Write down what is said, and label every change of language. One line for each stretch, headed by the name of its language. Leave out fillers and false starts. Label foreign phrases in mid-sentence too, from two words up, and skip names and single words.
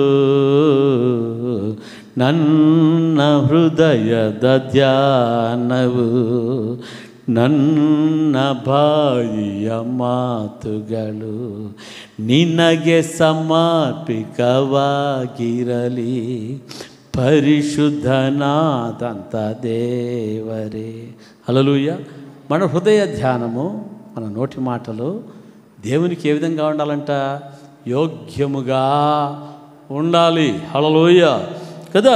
Kannada: ನನ್ನ ಹೃದಯದ ಧ್ಯಾನವು ನನ್ನ ಬಾಯಿಯ ಮಾತುಗಳು ನಿನಗೆ ಸಮರ್ಪಿತವಾಗಿರಲಿ. ಪರಿಶುದ್ಧನಾದಂಥ ದೇವರೇ.
Telugu: హల్లెలూయా. మన హృదయ ధ్యానము, మన నోటి మాటలు దేవునికి ఏ విధంగా ఉండాలంట? యోగ్యముగా ఉండాలి. హల్లెలూయా కదా.